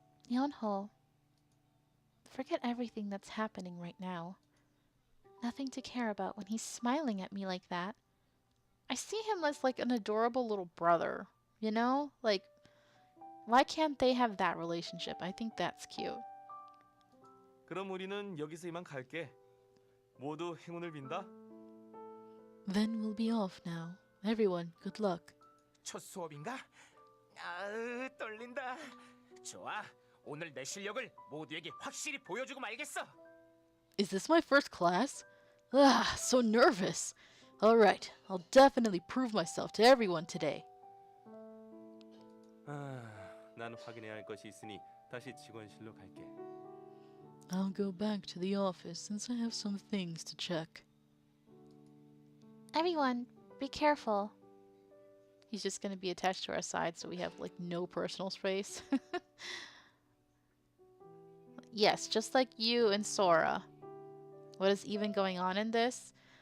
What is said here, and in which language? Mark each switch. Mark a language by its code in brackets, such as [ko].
[en] Yonho, forget everything that's happening right now. Nothing to care about when he's smiling at me like that. I see him as like an adorable little brother, you know? Like, why can't they have that relationship? I think that's cute. [ko] 그럼 우리는 여기서 이만 갈게. 모두 행운을 빈다. [en] Then we'll be off now. Everyone, good luck. [ko] 첫 수업인가? 아, 떨린다. 좋아. 오늘 내 실력을 모두에게 확실히 보여주고 말겠어. [en] Is this my first class? Ah, so nervous. All right, I'll definitely prove myself to everyone today. [ko] 난 확인해야 할 것이 있으니 다시 직원실로 갈게. [en] I'll go back to the office since I have some things to check. Everyone, be careful. He's just going to be attached to our side so we have like no personal space. Yes, just like you and Sora. What is even going on in this?